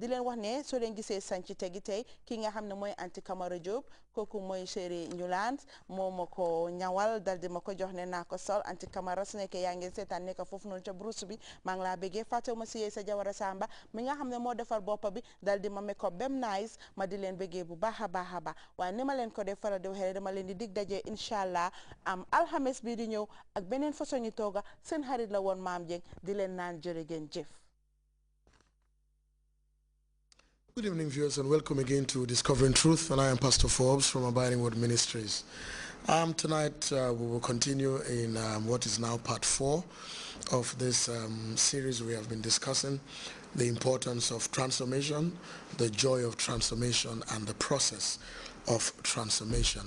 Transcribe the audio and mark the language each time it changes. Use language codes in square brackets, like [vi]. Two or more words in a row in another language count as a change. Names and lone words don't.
[wo] leen wax ne soo leen gisee sanci tegi tey ki nga xam ne mooy Anti Camara Diop kooku mooy chéri Newland moo ma ko ñawal dal di ma ko jox ne naa ko sol Anti Camara su nekkee yaa ngeen seetaan nekk foofu noonu ca brousse bi maa ngi laa bëggee fàttewuma si yee sa Jawara Samba mi nga xam ne moo defar boppa bi dal di ma [en] make up [wo] bem nice ma di leen bëggee bu baax a baax a baax waaye ni ma leen ko def faral di waxee dama leen di dig daje [ar] incha allah [wo] am alxames bii di ñëw ak beneen façon ñu tooga seen xarit la woon Maam Jeng di leen naan jërë ngeen jëf. [en] Good evening, viewers, and welcome again to Discovering Truth, and I am Pastor Forbes from Abiding Word Ministries. Tonight we will continue in what is now part 4 of this series we have been discussing, the importance of transformation, the joy of transformation, and the process of transformation.